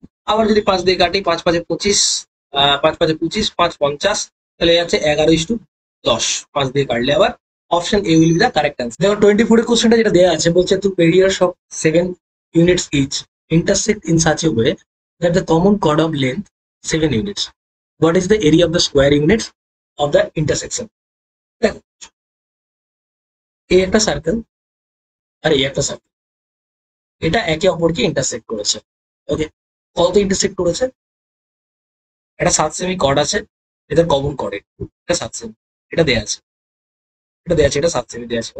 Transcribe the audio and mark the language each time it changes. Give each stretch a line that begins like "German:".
Bangla: আবার যদি 5 দিয়ে কাটি, 5 5 25, 5 5 25, 5 50, তাহলে যাচ্ছে 11:10। 5 দিয়ে কাটলে আবার
English: Option A will be the correct answer.
Bangla: দেখো 24 এর কোশ্চেনটা যেটা দেওয়া আছে, বলছে
English: Two পেরিয়ার্স of 7 units each intersect in such a way that the common chord of length 7 units. What is the area of the square units of the intersection?
Bangla: দেখো এ একটা circle আর এই একটা সার্কেল, এটা একে অপরকে ইন্টারসেক্ট করেছে। ওকে, কত ইন্টারসেক্ট করেছে? এটা 7 সেমি কর্ড আছে, এদের কমন কর্ডে এটা 7 সেমি, এটা দেয়া আছে, এটা দেয়া আছে, এটা 7 সেমি দেয়া আছে।